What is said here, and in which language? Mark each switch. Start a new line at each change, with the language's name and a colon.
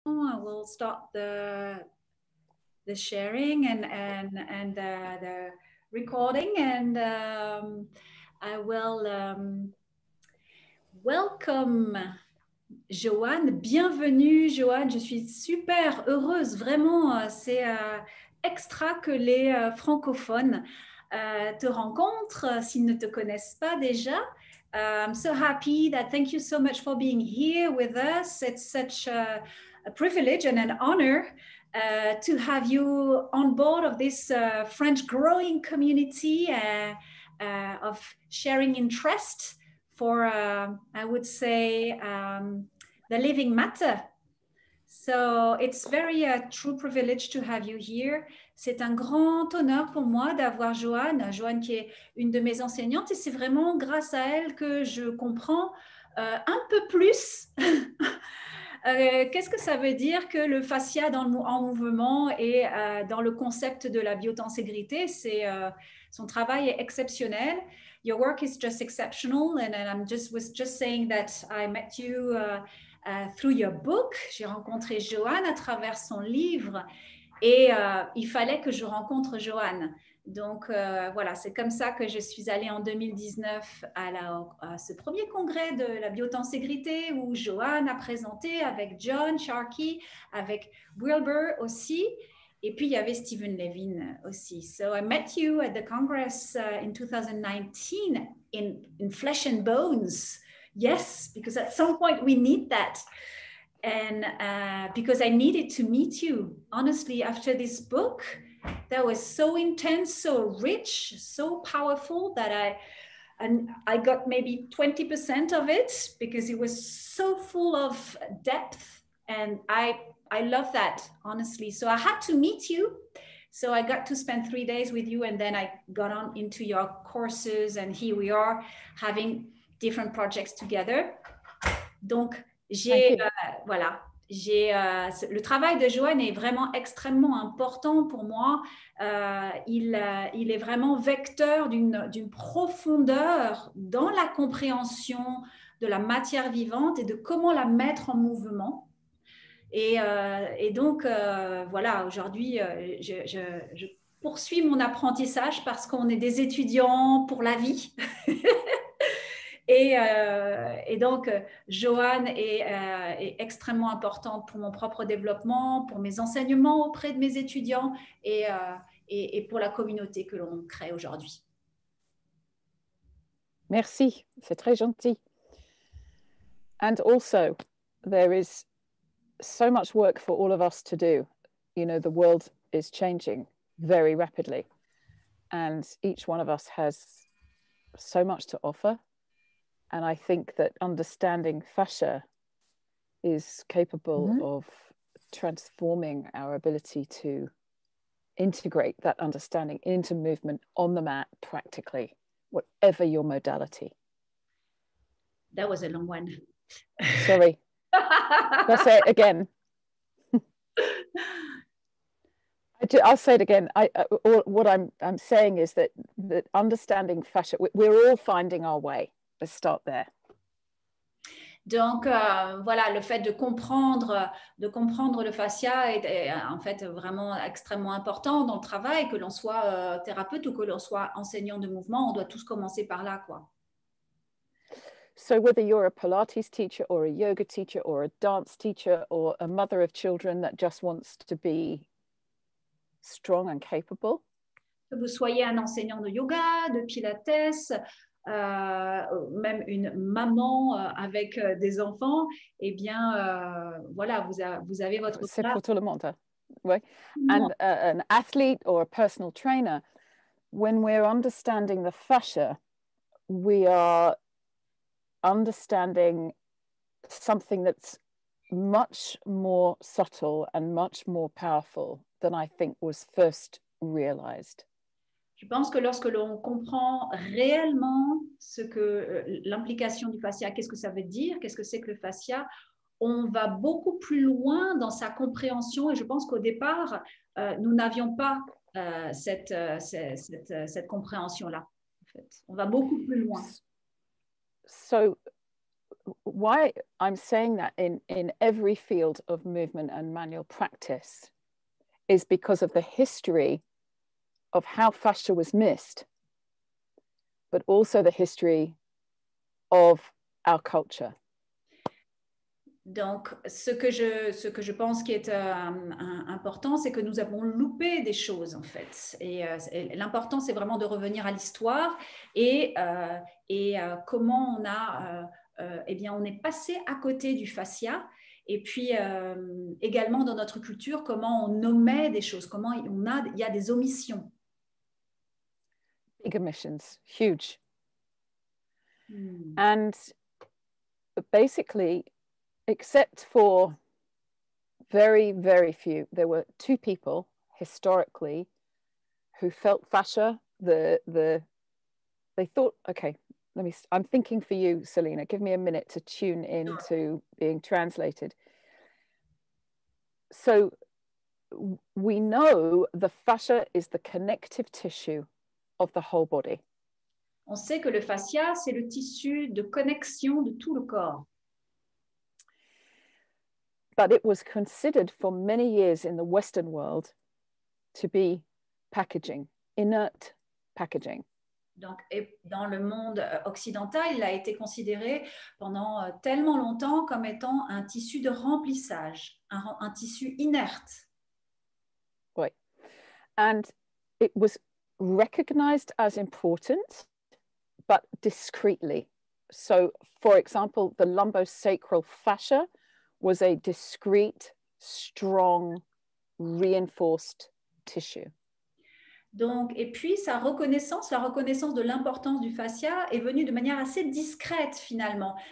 English: we'll start the sharing and the recording, and I will welcome Joanne.
French: Bienvenue Joanne, je suis super heureuse, vraiment, c'est extra que les francophones te rencontrent s'ils ne te connaissent pas déjà.
English: I'm so happy that thank you so much for being here with us. It's such a privilege and an honor to have you on board of this French growing community of sharing interest for, I would say, the living matter. So it's very a true privilege to have you here.
French: C'est un grand honneur pour moi d'avoir Joanne qui est une de mes enseignantes, et c'est vraiment grâce à elle que je comprends un peu plus qu'est-ce que ça veut dire que le fascia en mouvement et dans le concept de la biotenségrité. Son travail est exceptionnel.
English: Your work is just exceptional, and was just saying that I met you through your book.
French: J'ai rencontré Joanne à travers son livre, et il fallait que je rencontre Joanne. Donc voilà, c'est comme ça que je suis allée en 2019 à ce premier congrès de la biotenségrité où Joanne a présenté avec John Sharkey, avec Wilbur aussi. Et puis, il y avait Stephen Levin aussi.
English: So I met you at the Congress in 2019 in flesh and bones. Yes, because at some point we need that. And because I needed to meet you, honestly, after this book that was so intense, so rich, so powerful that I got maybe 20% of it because it was so full of depth, and I love that, honestly. So I had to meet you. So I got to spend 3 days with you, and then I got on into your courses, and here we are having different projects together.
French: Donc, voilà. Le travail de Joanne est vraiment extrêmement important pour moi. Il est vraiment vecteur d'une profondeur dans la compréhension de la matière vivante et de comment la mettre en mouvement. Et donc, voilà, aujourd'hui, je poursuis mon apprentissage parce qu'on est des étudiants pour la vie. Et donc, Joanne est extrêmement importante pour mon propre développement, pour mes enseignements auprès de mes étudiants et pour la communauté que l'on crée aujourd'hui. Merci, c'est très gentil.
English: And also, there is so much work for all of us to do. You know, the world is changing very rapidly, and each one of us has so much to offer. And I think that understanding fascia is capable of transforming our ability to integrate that understanding into movement on the mat practically, whatever your modality. That was a long one. Sorry. I'll say it again. I'll say it again. What I'm saying is that understanding fascia, we're all finding our way. Let's start there.
French: Donc, voilà, le fait de comprendre le fascia est en fait vraiment extrêmement important dans le travail, que l'on soit thérapeute ou que l'on soit enseignant de mouvement, on doit tous commencer par là, quoi.
English: So whether you're a Pilates teacher or a yoga teacher or a dance teacher or a mother of children that just wants to be strong and capable.
French: Que vous soyez un enseignant de yoga, de pilates, même une maman avec des enfants, eh bien, voilà, vous avez votre place. C'est pour tout le monde. Hein? Ouais.
English: And an athlete or a personal trainer, when we're understanding the fascia, we are understanding something that's much more subtle and much more powerful than I think was first realized.
French: Je pense que lorsque l'on comprend réellement ce que l'implication du fascia, qu'est-ce que ça veut dire, qu'est-ce que c'est que le fascia, on va beaucoup plus loin dans sa compréhension, et je pense qu'au départ, nous n'avions pas cette compréhension-là. En fait. On va beaucoup plus loin.
English: So why I'm saying that in every field of movement and manual practice is because of the history of how fascia was missed, but also the history of our culture.
French: Donc, ce que je pense qui est important, c'est que nous avons loupé des choses, en fait. Et l'important, c'est vraiment de revenir à l'histoire et comment on a, eh bien, on est passé à côté du fascia. Et puis, également dans notre culture, comment on nommait des choses, comment il y a des omissions.
English: Big omissions, huge. And basically, except for very, very few, there were two people historically who felt fascia. They thought, okay, I'm thinking for you, Selena, give me a minute to tune in to being translated. So we know the fascia is the connective tissue of the whole body.
French: On sait que le fascia, c'est le tissu de connexion de tout le corps.
English: But it was considered for many years in the Western world to be packaging, inert packaging.
French: Donc, et dans le monde occidental, il a été considéré pendant tellement longtemps comme étant un tissu de remplissage, un tissu inerte.
English: Right. And it was recognized as important, but discreetly. So, for example, the lumbosacral fascia was a discrete, strong, reinforced tissue.
French: Donc, et puis la reconnaissance de l'importance du fascia est venue de manière assez discrète finalement.